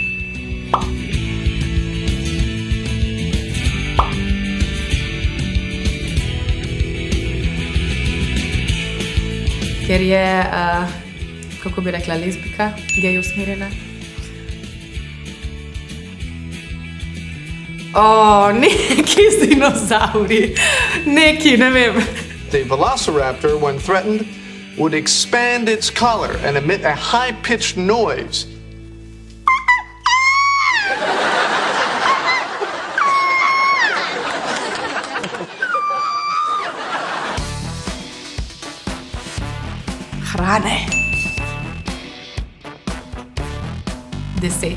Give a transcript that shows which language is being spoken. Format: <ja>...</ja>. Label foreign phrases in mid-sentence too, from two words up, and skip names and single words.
<sl>Ker je, kako bi rekla, lezbika, gej usmerjena. Neki z dinozauri, neki, ne vem.</sl> <en>The velociraptor, when threatened, would expand its collar and emit a high-pitched noise.</en> <sl>Hrane. 10.</sl>